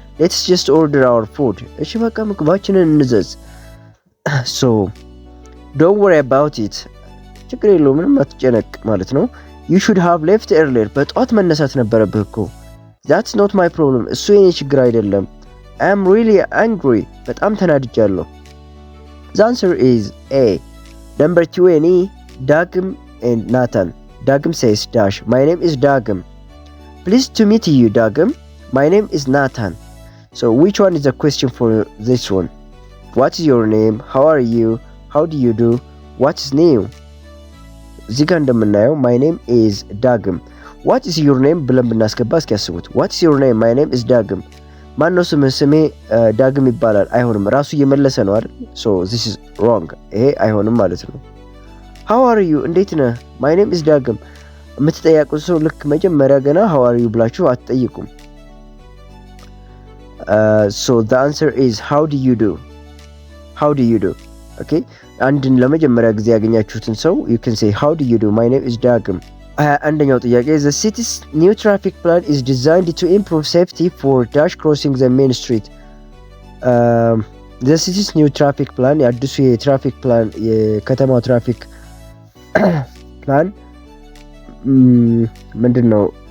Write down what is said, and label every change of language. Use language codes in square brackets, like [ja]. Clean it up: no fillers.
[en] let's just order our food. [am] እሺ በቃ ምግባችንን እንዘዝ። [en] so don't worry about it. [am] ችግር የለውም ምንም አትጨነቅ ማለት ነው። [en] you should have left earlier. [am] በጧት መነሳት ነበረብህ እኮ። [en] that's not my problem. [am] እሱ የኔ ችግር አይደለም። [en] I am really angry. [am] በጣም ተናድጃለሁ። [en] the answer is A. number 20 Dagim and Nathan. Dagim says dash my name is Dagim. pleased to meet you Dagim. my name is Nathan. so which one is the question for this one? what is your name? how are you? how do you do? what is new? [am] እዚህ ጋር እንደምናየው [en] my name is Dagim. what is your name [am] ብለን ብናስገባ እስኪ ያስቡት። [en] what is your name? my name is Dagim. [am] ማነው ስሜ ዳግም ይባላል። አይሆንም ራሱ እየመለሰ ነው አይደል? [en] so this is wrong. [am] ይሄ አይሆንም ማለት ነው። [en] how are you [am] እንዴት ነህ? [en] my name is Dagim [am] የምትጠይቁት ሰው ልክ መጀመሪያ ገና [en] how are you [am] ብላችሁ አትጠይቁም። [en] so the answer is how do you do? okay [am] አንድን ለመጀመሪያ ጊዜ ያገኛችሁትን ሰው [en] you can say how do you do? my name is Dagim. [am] አንደኛው ጥያቄ [en] the city's new traffic plan is designed to improve safety for dash crossing the main street. the city's new traffic plan [am] የአዲሱ የትራፊክ ፕላን የከተማው ትራፊክ ፕላን ምንድነው?